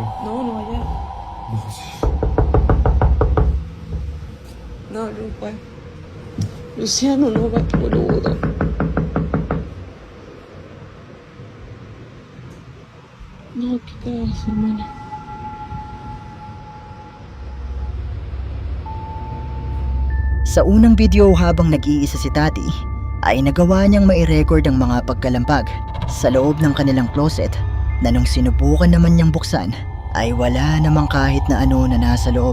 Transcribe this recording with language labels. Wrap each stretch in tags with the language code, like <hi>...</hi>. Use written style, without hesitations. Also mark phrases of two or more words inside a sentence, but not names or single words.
<es>No, no vaya. No, sí. No, no va. Luciano, no va, boludo. No, ¿qué cagas, hermana?</es> <tl>Sa unang video, habang nag-iisa si Tati, ay nagawa niyang mai-record ang mga pagkalampag sa loob ng kanilang closet na nung sinubukan naman niyang buksan ay wala namang kahit na ano na nasa loob.</tl>